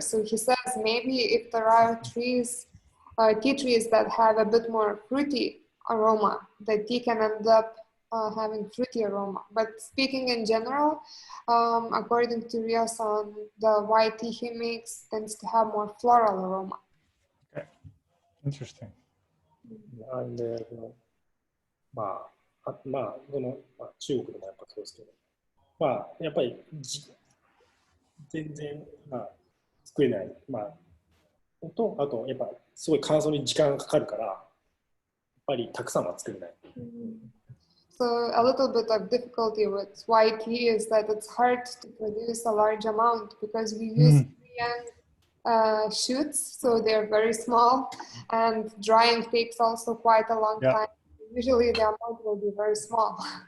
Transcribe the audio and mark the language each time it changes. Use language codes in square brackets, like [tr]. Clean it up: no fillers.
[en] So he says maybe if there are trees, tea trees that have a bit more fruity aroma, the tea can end up having fruity aroma. But speaking in general, according to Ryo-san, the white tea he makes tends to have more floral aroma. Okay, interesting. [ja] And まあ、中国でもやっぱそうですけど、やっぱり全然、作れない。あと、やっぱすごい乾燥に時間がかかるから、やっぱりたくさんは作れない。 [en] So a little bit of difficulty with white tea is that it's hard to produce a large amount because we use young shoots, so they're very small, and drying takes also quite a long time. Usually the amount will be very small.